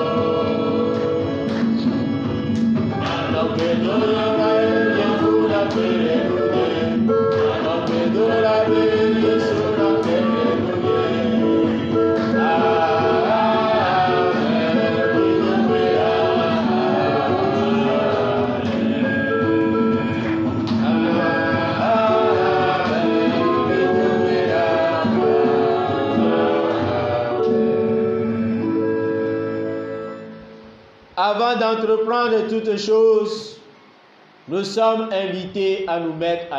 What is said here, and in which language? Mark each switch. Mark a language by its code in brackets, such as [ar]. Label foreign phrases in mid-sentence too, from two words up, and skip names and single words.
[ee] Manɔ gbedodoɖa Yesu na kpe ɖe nunye, manɔ gbedodoɖa be Yesu na kpe ɖe nunye. Amen. Midombe la. [fr] Avant d'entreprendre toutes choses, nous sommes invités à nous mettre